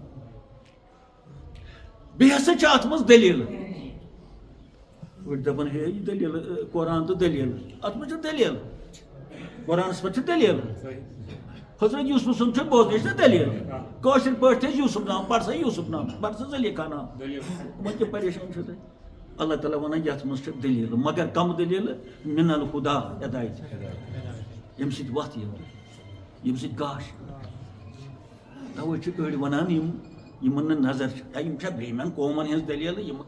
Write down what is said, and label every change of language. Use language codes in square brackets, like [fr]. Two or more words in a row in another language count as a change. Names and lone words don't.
[ks] بیٚیہِ ہسا چھِ اتھ منٛز دلیٖلہٕ أڑۍ دپان ہے یہِ دلیٖل قرآن تہٕ دلیٖل اتھ منٛز چھِ دلیٖل قرآنس پٮ۪ٹھ چھِ دلیٖل حضرت یوٗسف سُنٛد چھُ بوزنٕچ نا دلیٖل کٲشِر پٲٹھۍ تھٲیِس یوٗسف نام پَر سا یوٗسف نام پَر سا زلیخا نام وۄنۍ کیٛاہ پریشٲنی چھو تۄہہِ اللہ تعالیٰ وَنان یَتھ منٛز چھِ دلیٖلہٕ مگر کم دلیٖلہٕ [ar] من الہدا [ks] ہدایت ییٚمہِ سۭتۍ وَتھ یِوان ییٚمہِ سۭتۍ گاش تَوَے چھِ أڑۍ وَنان یِمن نہٕ نظر چھِ یِم چھا برٛہمٮ۪ن قومن ہِنٛز دلیٖلہٕ یِم